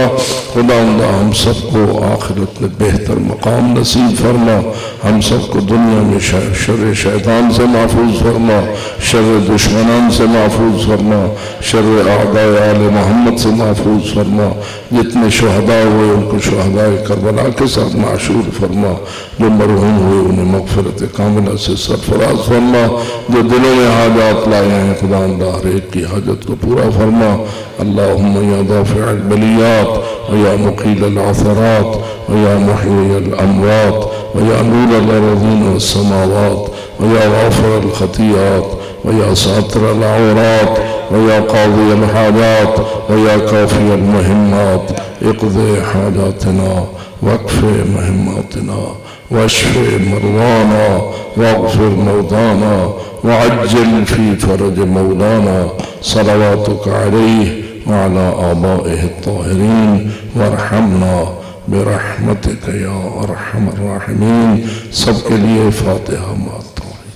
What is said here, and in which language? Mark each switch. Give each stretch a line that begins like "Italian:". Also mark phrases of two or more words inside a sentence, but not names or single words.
Urdu: خداوندہ ہم سب کو آخرت میں بہتر مقام نصیب فرما، ہم سب کو دنیا میں شر شیطان سے محفوظ فرما، شر دشمنان سے محفوظ فرما، شر اعداء آل محمد سے محفوظ فرما، جتنے شہداء ہوئے ان کو شہداء کربلا کے ساتھ معشور فرما، جو مرحوم ہوئے انہیں مغفرت کاملہ سے سرفراز فرما، جو دلوں میں حاجات لائے ہیں خداوندہ ہر ایک کی حاجت کو پورا فرما۔
Arabic: اللہم یا دافع البلیات ویا مقیل العثرات ویا محیی الاموات ویا نور الارضین والسماوات ویا غافر الخطیات ویا ساتر العورات ویا قاضی الحاجات ویا کافی المہمات اقض حاجاتنا واکف مہماتنا واشف مرضانا واغفر موتانا وعجل في فرج مولانا صلواتك عليه وعلى آبائه الطاهرين وارحمنا برحمتك يا أرحم الراحمين۔
Urdu: سب کے لیے فاتحہ مات